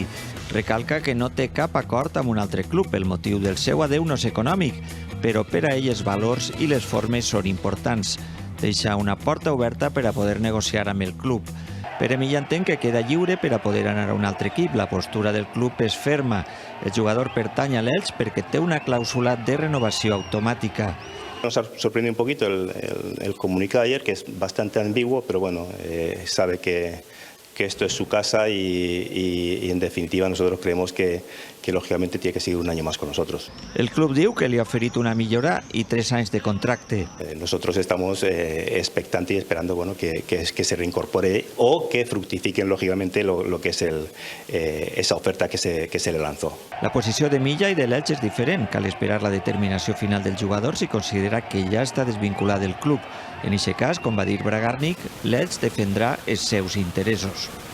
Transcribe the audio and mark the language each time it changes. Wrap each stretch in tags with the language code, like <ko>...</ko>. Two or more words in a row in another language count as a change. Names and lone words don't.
<ca>Recalca que no té cap acord amb un altre club. El motiu del seu adeu no és econòmic, però per a ell els valors i les formes són importants. Deixa una porta oberta per a poder negociar amb el club. Pere Milla entén que queda lliure per a poder anar a un altre equip. La postura del club és ferma. El jugador pertany a l'Elx perquè té una clàusula de renovació automàtica.</ca> <es>Nos sorprendió un poquito el comunicado ayer, que es bastante ambiguo, pero bueno, sabe que esto es su casa y en definitiva nosotros creemos que lógicamente tiene que seguir un año más con nosotros.</es> <ca>El club diu que li ha oferit una millora i 3 anys de contracte.</ca> <es>Nosotros estamos expectantes y esperando que se reincorpore o que fructifiquen lógicamente lo que es esa oferta que se le lanzó.</es> <ca>La posició de Milla i de l'Elx és diferent. Cal esperar la determinació final del jugador si considera que ja està desvinculat del club. En aquest cas, com va dir Bragarnik, l'Elx defendrà els seus interessos.</ca>